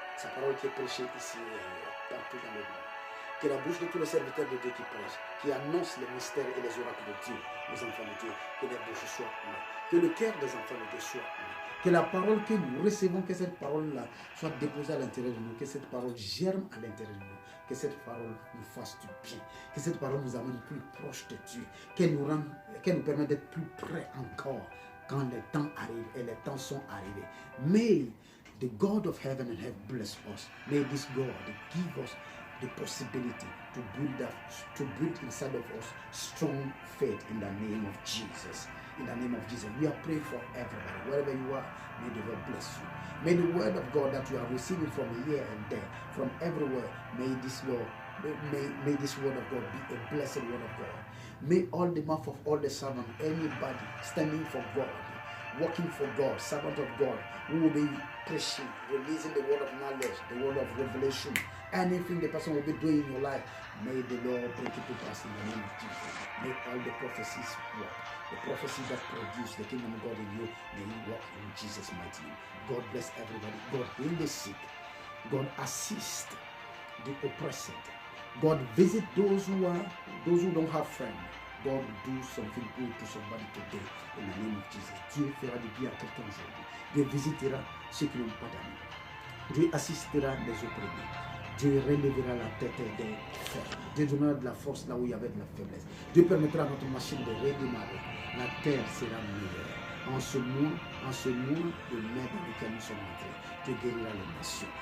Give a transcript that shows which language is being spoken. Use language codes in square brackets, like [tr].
[fr] Sa parole qui est prêchée ici et partout dans le monde. Que la bouche de tous les serviteurs de Dieu qui prêchent, qui annoncent les mystères et les oracles de Dieu, les enfants de Dieu, que les bouches soient ouvertes, que le cœur des enfants de Dieu soit ouvert, que la parole que nous recevons, que cette parole-là soit déposée à l'intérieur de nous, que cette parole germe à l'intérieur de nous, que cette parole nous fasse du bien, que cette parole nous amène plus proche de Dieu, qu'elle nous permette d'être plus près encore quand les temps arrivent et les temps sont arrivés. [en] May the God of heaven and earth bless us. May this God give us the possibility to build inside of us strong faith in the name of Jesus. In the name of Jesus, we are praying for everybody. Wherever you are, may the Lord bless you. May the word of God that you are receiving from here and there, from everywhere, may this word of God be a blessed word of God. May all the mouth of all the servants, anybody standing for God, working for God, servant of God, who will be preaching, releasing the word of knowledge, the word of revelation, anything the person will be doing in your life, may the Lord bring it to pass in the name of Jesus. May all the prophecies work. The prophecy that produce the kingdom of God in you, may you walk in Jesus' mighty name. God bless everybody. God heal the sick. God assist the oppressed. God visit those who don't have friends. God do something good to somebody today in the name of Jesus. [fr] Dieu fera du bien à quelqu'un aujourd'hui. Dieu visitera ceux qui n'ont pas d'amis. Dieu assistera les opprimés. Dieu relèvera la tête des faibles. Dieu donnera de la force là où il y avait de la faiblesse. Dieu permettra à notre machine de redémarrer. La terre sera meilleure. En ce mois de mai dans lequel nous sommes entrés, Dieu guérira les nations.